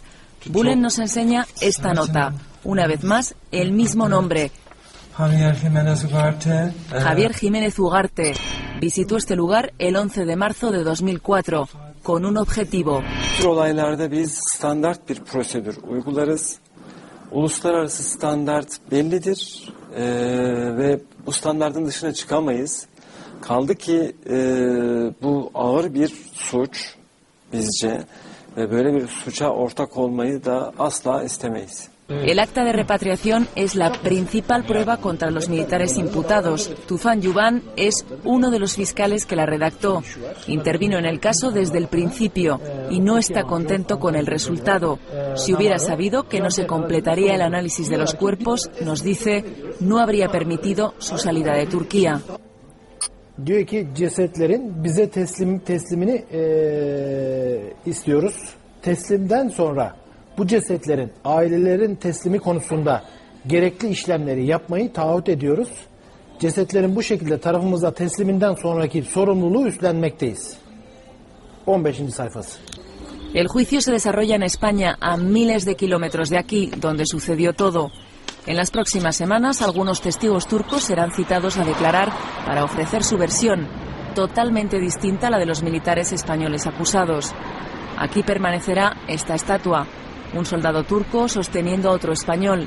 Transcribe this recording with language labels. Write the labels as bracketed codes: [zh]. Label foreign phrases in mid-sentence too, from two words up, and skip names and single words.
[es] Bulen nos enseña esta nota. Una vez más, el mismo nombre. Javier Jiménez Ugarte visitó este lugar el 11 de marzo de 2004 con un objetivo. [tr] Uluslararası standart bellidir ve bu standartın dışına çıkamayız. Kaldı ki bu ağır bir suç bizce ve böyle bir suça ortak olmayı da asla istemeyiz. [es] El acta de repatriación es la principal prueba contra los militares imputados. Tufan Yuban es uno de los fiscales que la redactó. Intervino en el caso desde el principio y no está contento con el resultado. Si hubiera sabido que no se completaría el análisis de los cuerpos, nos dice, no habría permitido su salida de Turquía. [tr] Diyor ki cesetlerin bize teslimini istiyoruz. Teslimden sonra bu cesetlerin ailelerin teslimi konusunda gerekli işlemleri yapmayı taahhüt ediyoruz. Cesetlerin bu şekilde tarafımıza tesliminden sonraki sorumluluğu üstlenmekteyiz. 15. sayfası. [es] El juicio se desarrolla en España, a miles de kilómetros de aquí, donde sucedió todo. En las próximas semanas, algunos testigos turcos serán citados a declarar para ofrecer su versión, totalmente distinta a la de los militares españoles acusados. Aquí permanecerá esta estatua, un soldado turco sosteniendo a otro español.